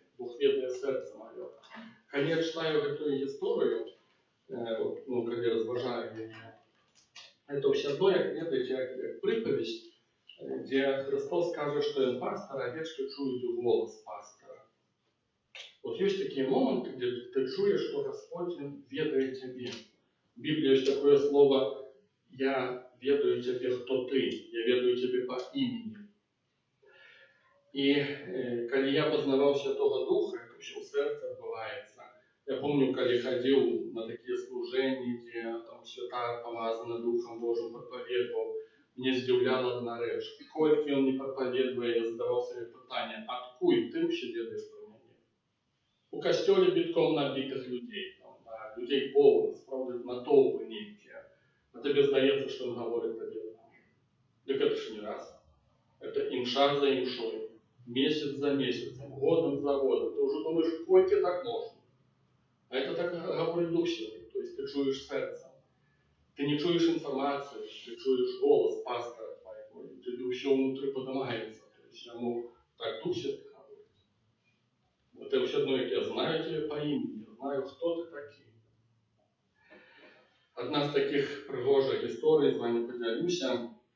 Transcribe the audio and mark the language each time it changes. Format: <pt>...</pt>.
<uk>Бог ведає серце моє. Коли я читаю эту історію, коли розважаю її, це все одно, як ведаєте, як приповість, де Христос каже, що Він пастор, а овечки чують голос пастора.</uk> <ru>Вот есть такие моменты, где ты чуешь, что Господь ведает тебе. В Библии есть такое слово: «Я ведаю тебе, кто ты, я ведаю тебе по имени». И когда я познавал Святого Духа, это все в сердце отбывается. Я помню, когда ходил на такие служения, где там святар, помазанный Духом Божьим, проповедовал, мне здивляла одна речь.</ru> <uk>Сколько он не проповедує, я задавав собі питання: «Откуль ти ще ведаєш про мене?» У костелі бітком набитих людей, там, да, людей повно, справді натовпи ніякі. А тобі здається, що він говорить тобі.</uk> <ru>Так это ж не раз. Это имша за имшой, месяц за месяцем, годом за годом. Ты уже думаешь, сколько так можно. А это так говорит Дух Святый, то есть ты чуешь сердцем. Ты не чуешь информацию, ты чуешь голос пастора твоего, и тебе все внутри поднимается. То есть я мог так Дух Святый говорить. Это все одно, как я знаю тебя по имени, я знаю, кто ты такой.</ru> <uk>Одна з таких пригожих історій, з вами поділюся.</uk>